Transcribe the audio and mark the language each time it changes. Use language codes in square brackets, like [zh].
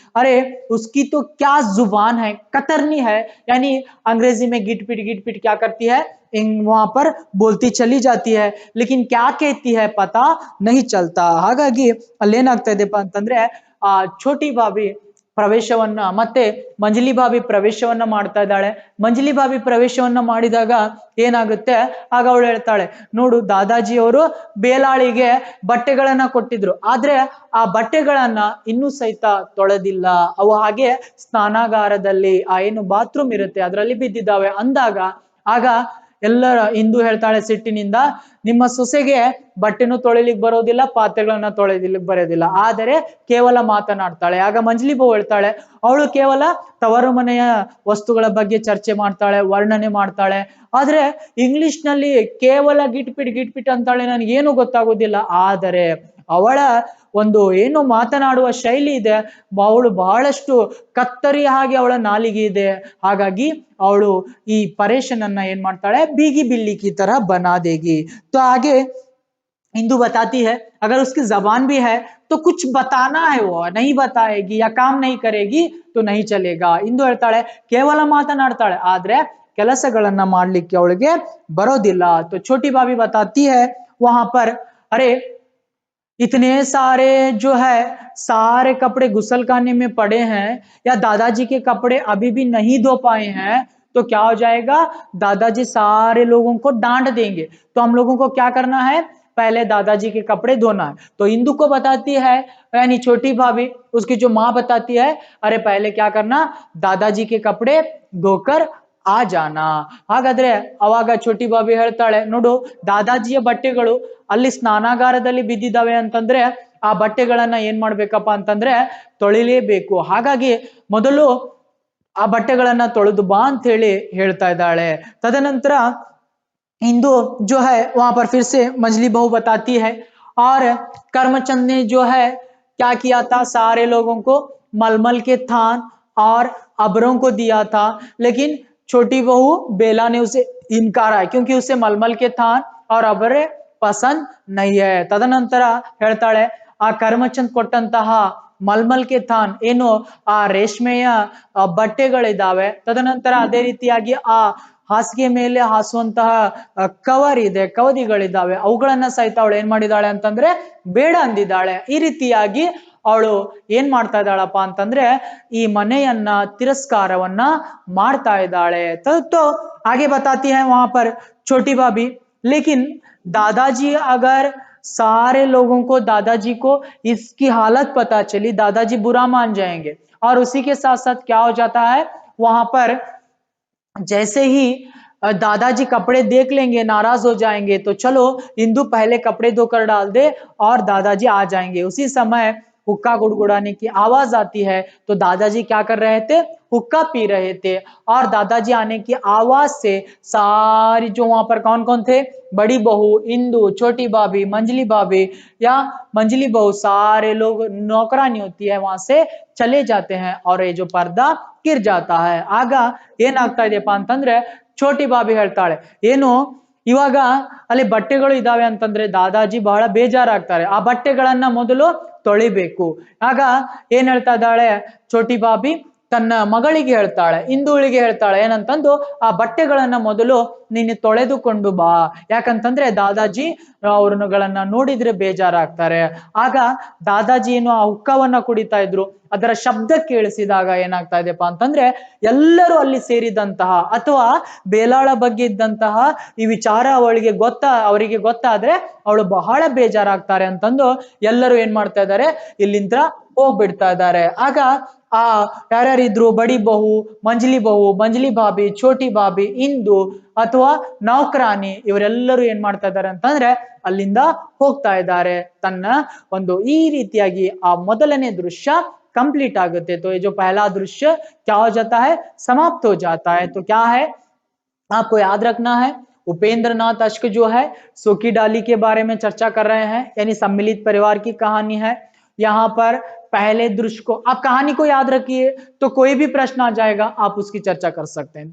[hi] अरे उसकी तो क्या जुबान है, कतरनी है, यानी अंग्रेजी में गिट पिट क्या करती है, वहां पर बोलती चली जाती है, लेकिन क्या कहती है पता नहीं चलता। [kn] ಹಾಗಾಗಿ ಅಲ್ಲೇನಾಗ್ತಾ ಇದೆಪ್ಪ ಅಂತಂದ್ರೆ [hi] छोटी भाभी [kn] ಪ್ರವೇಶವನ್ನ ಮತ್ತೆ ಮಂಜಲಿ ಭಾಬಿ ಪ್ರವೇಶವನ್ನ ಮಾಡ್ತಾ ಇದ್ದಾಳೆ. ಮಂಜಲಿ ಭಾಬಿ ಪ್ರವೇಶವನ್ನ ಮಾಡಿದಾಗ ಏನಾಗುತ್ತೆ, ಆಗ ಅವಳು ಹೇಳ್ತಾಳೆ, ನೋಡು ದಾದಾಜಿ ಅವರು ಬೇಲಾಳಿಗೆ ಬಟ್ಟೆಗಳನ್ನ ಕೊಟ್ಟಿದ್ರು, ಆದ್ರೆ ಆ ಬಟ್ಟೆಗಳನ್ನ ಇನ್ನೂ ಸಹಿತ ತೊಳೆದಿಲ್ಲ, ಅವು ಹಾಗೆ ಸ್ನಾನಾಗಾರದಲ್ಲಿ ಆ ಏನು ಬಾತ್ರೂಮ್ ಇರುತ್ತೆ ಅದರಲ್ಲಿ ಬಿದ್ದಿದ್ದಾವೆ ಅಂದಾಗ ಆಗ ಎಲ್ಲರ ಇಂದು ಹೇಳ್ತಾಳೆ ಸಿಟ್ಟಿನಿಂದ, ನಿಮ್ಮ ಸೊಸೆಗೆ ಬಟ್ಟೆನೂ ತೊಳಿಲಿಕ್ಕೆ ಬರೋದಿಲ್ಲ, ಪಾತ್ರೆಗಳನ್ನ ತೊಳೆದಿಲಿಕ್ಕೆ ಬರೋದಿಲ್ಲ, ಆದರೆ ಕೇವಲ ಮಾತನಾಡ್ತಾಳೆ. ಆಗ ಮಂಜಲಿ ಬಹು ಹೇಳ್ತಾಳೆ, ಅವಳು ಕೇವಲ ತವರು ಮನೆಯ ವಸ್ತುಗಳ ಬಗ್ಗೆ ಚರ್ಚೆ ಮಾಡ್ತಾಳೆ, ವರ್ಣನೆ ಮಾಡ್ತಾಳೆ, ಆದ್ರೆ ಇಂಗ್ಲಿಷ್ ನಲ್ಲಿ ಕೇವಲ ಗಿಟ್ಪಿಟ್ ಅಂತಾಳೆ, ನನಗೇನು ಗೊತ್ತಾಗೋದಿಲ್ಲ. ಆದರೆ ಅವಳ ಒಂದು ಏನು ಮಾತನಾಡುವ ಶೈಲಿ ಇದೆ, ಅವಳು ಬಹಳಷ್ಟು ಕತ್ತರಿ ಹಾಗೆ ಅವಳ ನಾಲಿಗೆ ಇದೆ. ಹಾಗಾಗಿ ಅವಳು ಈ ಪರೇಶನನ್ನ ಏನ್ ಮಾಡ್ತಾಳೆ, [hi] ಬೀಗಿ ಬಿಲ್ಲಿ की तरह बना देगी. तो आगे हिंदू बताती है अगर उसकी जबान भी है तो कुछ बताना है, वो नहीं बताएगी या काम नहीं करेगी तो नहीं चलेगा. [kn] ಇಂದು ಹೇಳ್ತಾಳೆ ಕೇವಲ ಮಾತನಾಡ್ತಾಳೆ ಆದ್ರೆ ಕೆಲಸಗಳನ್ನ ಮಾಡ್ಲಿಕ್ಕೆ ಅವಳಿಗೆ ಬರೋದಿಲ್ಲ. [hi] तो छोटी भाभी बताती है वहां पर, अरे इतने सारे जो है सारे कपड़े गुसलखाने में पड़े हैं या दादाजी के कपड़े अभी भी नहीं धो पाए हैं तो क्या हो जाएगा, दादाजी सारे लोगों को डांट देंगे, तो हम लोगों को क्या करना है, पहले दादाजी के कपड़े धोना है. तो इंदु को बताती है यानी छोटी भाभी, उसकी जो माँ बताती है, अरे पहले क्या करना, दादाजी के कपड़े धोकर आ जाना. [kn] ಹಾಗಾದ್ರೆ ಅವಾಗ छोटी भाभी ಹೇಳ್ತಾಳೆ, ನೋಡು ದಾದಾಜಿಯ ಬಟ್ಟೆಗಳು ಅಲ್ಲಿ ಸ್ನಾನಾಗಾರದಲ್ಲಿ ಬಿದ್ದಿದ್ದಾವೆ ಅಂತಂದ್ರೆ ಆ ಬಟ್ಟೆಗಳನ್ನ ಏನ್ ಮಾಡ್ಬೇಕಪ್ಪ ಅಂತಂದ್ರೆ ತೊಳಿಲೇಬೇಕು. ಹಾಗಾಗಿ ಮೊದಲು ಆ ಬಟ್ಟೆಗಳನ್ನ ತೊಳೆದು ಬಾ ಅಂತ ಹೇಳಿ ಹೇಳ್ತಾ ಇದ್ದಾಳೆ. [hi] ತದನಂತರ इंदु जो है वहां पर फिर से मंजली बहू बताती है, और करमचंद ने जो है क्या किया था, सारे लोगों को मलमल के थान और अबरों को दिया था, लेकिन छोटी बहू बेला ने उसे इनकार है क्योंकि उसे मलमल के थान और अबरे पसंद नहीं है. [kn] ತದನಂತರ ಹೇಳ್ತಾಳೆ, ಆ ಕರ್ಮಚಂದ್ ಕೊಟ್ಟಂತಹ ಮಲ್ಮಲ್ ಕೆ ಥಾನ್ ಏನು ಆ ರೇಷ್ಮೆಯ ಬಟ್ಟೆಗಳಿದಾವೆ, ತದನಂತರ ಅದೇ ರೀತಿಯಾಗಿ ಆ ಹಾಸಿಗೆ ಮೇಲೆ ಹಾಸುವಂತಹ ಕವರ್ ಇದೆ, ಕವದಿಗಳಿದ್ದಾವೆ, ಅವುಗಳನ್ನ ಸಹಿತ ಅವಳು ಏನ್ ಮಾಡಿದಾಳೆ ಅಂತಂದ್ರೆ ಬೇಡ ಅಂದಿದ್ದಾಳೆ. ಈ ರೀತಿಯಾಗಿ ಅವಳು ಏನ್ ಮಾಡ್ತಾ ಇದ್ದಾಳಪ್ಪ ಅಂತಂದ್ರೆ ಈ ಮನೆಯನ್ನ ತಿರಸ್ಕಾರವನ್ನ ಮಾಡ್ತಾ ಇದ್ದಾಳೆ. [hi] तो आगे बताती है वहां पर छोटी भाभी, लेकिन दादाजी अगर सारे लोगों को दादाजी को इसकी हालत पता चली, दादाजी बुरा मान जाएंगे, और उसी के साथ साथ क्या हो जाता है वहां पर जैसे ही दादाजी कपड़े देख लेंगे नाराज हो जाएंगे, तो चलो इंदु पहले कपड़े धोकर डाल दे और दादाजी आ जाएंगे. उसी समय हुक्का गुड़गुड़ाने की आवाज आती है, तो दादाजी क्या कर रहे थे, हुक्का पी रहे थे, और दादाजी आने की आवाज से सारी जो वहां पर कौन कौन थे, बड़ी बहू, इंदु, छोटी भाभी, मंजली भाभी या मंजली बहू, सारे लोग नौकरानी होती है वहां से चले जाते हैं और ये जो पर्दा गिर जाता है. [kn] ಆಗ ಏನಾಗ್ತಾ ಇದೆಯಪ್ಪ ಅಂತಂದ್ರೆ छोटी भाभी ಹೇಳ್ತಾಳೆ, ಏನು ಇವಾಗ ಅಲ್ಲಿ ಬಟ್ಟೆಗಳು ಇದಾವೆ ಅಂತಂದ್ರೆ ದಾದಾಜಿ ಬಹಳ ಬೇಜಾರಾಗ್ತಾರೆ, ಆ ಬಟ್ಟೆಗಳನ್ನ ಮೊದಲು ತೊಳಿಬೇಕು. ಆಗ ಏನ್ ಹೇಳ್ತಾ ಇದ್ದಾಳೆ छोटी भाभी, ತನ್ನ ಮಗಳಿಗೆ ಹೇಳ್ತಾಳೆ, ಇಂದುಳಿಗೆ ಹೇಳ್ತಾಳೆ ಏನಂತಂದು, ಆ ಬಟ್ಟೆಗಳನ್ನ ಮೊದಲು ನೀನು ತೊಳೆದುಕೊಂಡು ಬಾ, ಯಾಕಂತಂದ್ರೆ ದಾದಾಜಿ ಅವ್ರಗಳನ್ನ ನೋಡಿದ್ರೆ ಬೇಜಾರಾಗ್ತಾರೆ. ಆಗ ದಾದಾಜಿ ಏನು ಆ ಹುಕ್ಕವನ್ನ ಕುಡಿತಾ ಇದ್ರು, ಅದರ ಶಬ್ದ ಕೇಳಿಸಿದಾಗ ಏನಾಗ್ತಾ ಇದೆಯಪ್ಪ ಅಂತಂದ್ರೆ ಎಲ್ಲರೂ ಅಲ್ಲಿ ಸೇರಿದಂತಹ ಅಥವಾ ಬೇಲಾಳ ಬಗ್ಗೆ ಇದ್ದಂತಹ ಈ ವಿಚಾರ ಅವರಿಗೆ ಗೊತ್ತಾದ್ರೆ ಅವಳು ಬಹಳ ಬೇಜಾರಾಗ್ತಾರೆ ಅಂತಂದು ಎಲ್ಲರೂ ಏನ್ ಮಾಡ್ತಾ ಇದ್ದಾರೆ, ಇಲ್ಲಿಂದ ಹೋಗ್ಬಿಡ್ತಾ ಇದ್ದಾರೆ. ಆಗ ಆ ಯಾರ್ಯಾರಿದ್ರು, ಬಡಿ ಬಹು, ಮಂಜಲಿ ಭಾಬಿ, छोटी ಭಾಬಿ, ಇಂದು ಅಥವಾ ನೌಕರಾನಿ, ಇವರೆಲ್ಲರೂ ಏನ್ ಮಾಡ್ತಾ ಇದ್ದಾರೆ ಅಂತಂದ್ರೆ ಅಲ್ಲಿಂದ ಹೋಗ್ತಾ ಇದ್ದಾರೆ. ತನ್ನ ಒಂದು ಈ ರೀತಿಯಾಗಿ ಆ ಮೊದಲನೇ ದೃಶ್ಯ कंप्लीट आगते. [hi] तो ये जो पहला दृश्य क्या हो जाता है, समाप्त हो जाता है. तो क्या है आपको याद रखना है, उपेंद्र नाथ अश्क जो है सूखी डाली के बारे में चर्चा कर रहे हैं, यानी सम्मिलित परिवार की कहानी है. यहाँ पर पहले दृश्य को आप कहानी को याद रखिए, तो कोई भी प्रश्न आ जाएगा आप उसकी चर्चा कर सकते हैं.